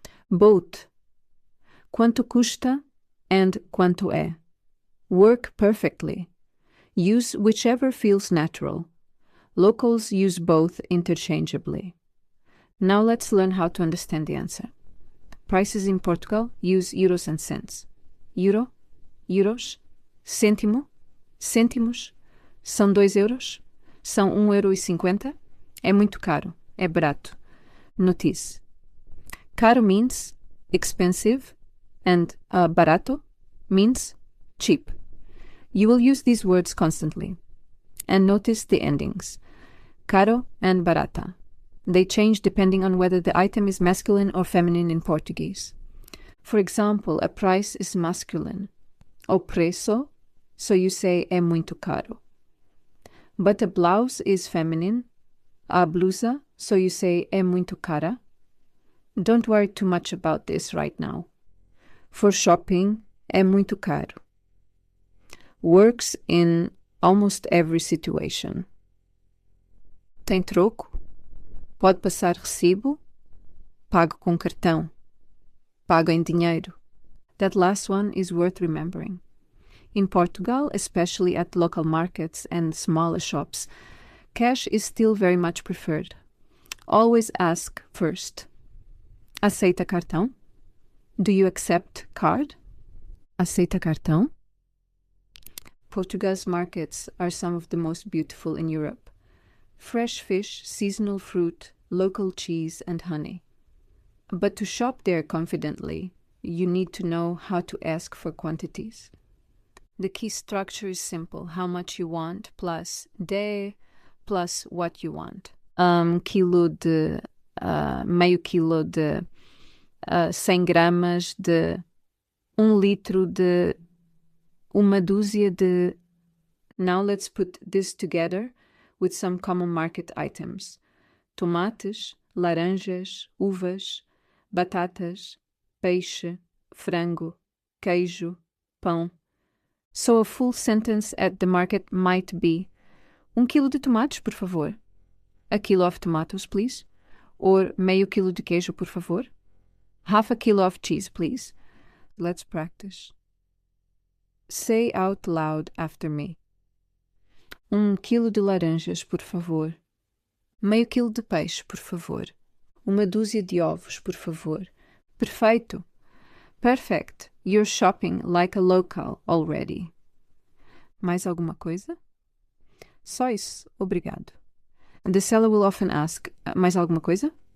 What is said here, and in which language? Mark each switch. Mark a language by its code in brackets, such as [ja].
[en] Both [pt] quanto custa [en] and [pt] quanto é [en] work perfectly. Use whichever feels natural. Locals use both interchangeably. Now let's learn how to understand the answer. Prices in Portugal use euros and cents. [pt] Euro, euros, cêntimo, cêntimos. São 2 euros? São 1,50 euro? É muito caro. É barato. [en] Notice. Caro means expensive and barato means cheap. You will use these words constantly. And notice the endings. Caro and barata. They change depending on whether the item is masculine or feminine in Portuguese. For example, a price is masculine. [pt] O preço, [en] so you say [pt] é muito caro. [en] But a blouse is feminine. [pt] A blusa, [en] so you say [pt] é muito cara. [en] Don't worry too much about this right now. For shopping, [pt] é muito caro. [en] Works in almost every situation. [pt] Tem troco? Pode passar recibo? Pago com cartão. Pago em dinheiro. [en] That last one is worth remembering. In Portugal, especially at local markets and smaller shops, cash is still very much preferred. Always ask first. [pt] Aceita cartão? [en] Do you accept card? [pt] Aceita cartão? [en] Portugal's markets are some of the most beautiful in Europe. Fresh fish, seasonal fruit, local cheese, and honey. But to shop there confidently, you need to know how to ask for quantities. The key structure is simple: how much you want plus de plus what you want. [pt] Quilo de, meio quilo de, 100 gramas de, litro de, uma dúzia de. [en] Now let's put this together with some common market items: [pt] tomates, laranjas, uvas, batatas, peixe, frango, queijo, pão. [en] So a full sentence at the market might be: [pt] quilo de tomates, por favor. [en] A kilo of tomatoes, please. Or [pt] meio quilo de queijo, por favor. [en] Half a kilo of cheese, please. Let's practice. Say out loud after me. [pt] 1 quilo de laranjas, por favor. Meio quilo de peixe, por favor. Uma dúzia de ovos, por favor. Perfeito. [en] Perfect. You're shopping like a local already. [pt] Mais alguma coisa? Só isso. Obrigado. [en] The seller will often ask, [pt] mais alguma coisa?